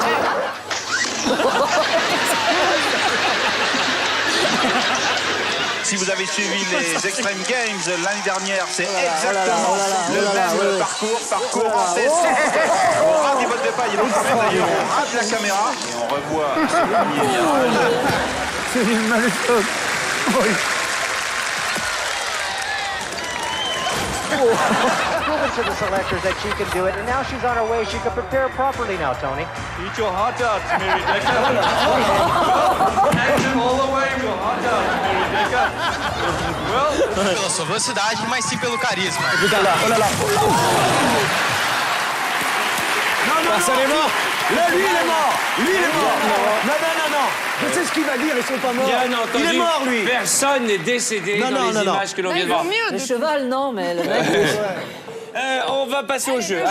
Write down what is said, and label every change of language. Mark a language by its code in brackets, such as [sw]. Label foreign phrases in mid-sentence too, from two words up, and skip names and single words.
[fr] Si vous avez suivi les Extreme Games l'année dernière, c'est exactement le même parcours en test. On rate les bottes de paille, et donc d'ailleurs, on rate la caméra et on revoit ce premier virage. C'est une mauvaise chose. Oui. [en] Proven to the selectors that she can do it, and now she's on her way. She can prepare properly now, Tony. Eat your hot dogs, Mary Decker. All the way to hot dogs, Mary Decker. Well, [pt] pela sua velocidade, mas sim pelo carisma. Olha lá, olha lá. [fr] Personne est mort. Là, lui, il est mort. Lui, il est mort. Non. Je sais ce qu'il va dire, ils sont pas morts. Bien entendu, il est mort, lui. Personne n'est décédé dans les images que l'on vient de voir. Le cheval, non, mais le mec... On va passer au jeu.